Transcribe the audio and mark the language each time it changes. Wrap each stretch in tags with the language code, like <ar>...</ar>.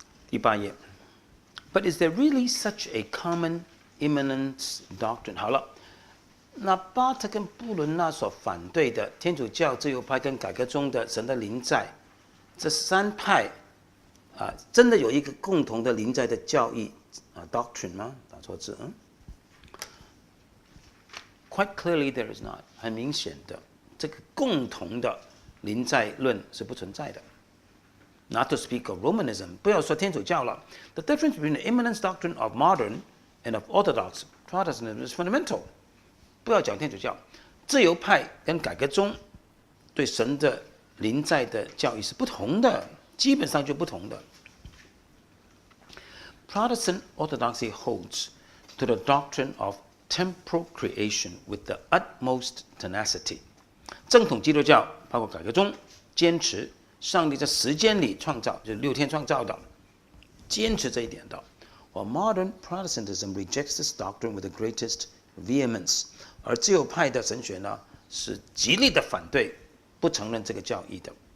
<zh>第8页</zh> <en>，But is there really such a common immanence doctrine？</en> <zh>好了，那巴特跟布伦纳所反对的天主教、自由派跟改革中的神的临在，这3派真的有一个共同的临在的教义doctrine 吗？打错字</zh> <en>Quite clearly there is not。</en> <zh>很明显的，这个共同的临在论是不存在的。</zh> <en>Not to speak of Romanism，</en> <zh>不要说天主教了。</zh> <en>The difference between the immanence doctrine of modern and of Orthodox Protestantism is fundamental。</en> <zh>不要讲天主教，自由派跟改革宗对神的临在的教义是不同的，基本上就不同的。</zh> <en>Protestant Orthodoxy holds to the doctrine of temporal creation with the utmost tenacity。</en> <zh>正统基督教包括改革宗坚持上帝在时间里创造，就是6天创造的，坚持这一点的。</zh> <en>While modern Protestantism rejects this doctrine with the greatest vehemence，</en> <zh>而自由派的神学呢，是极力的反对，不承认这个教义的。</zh>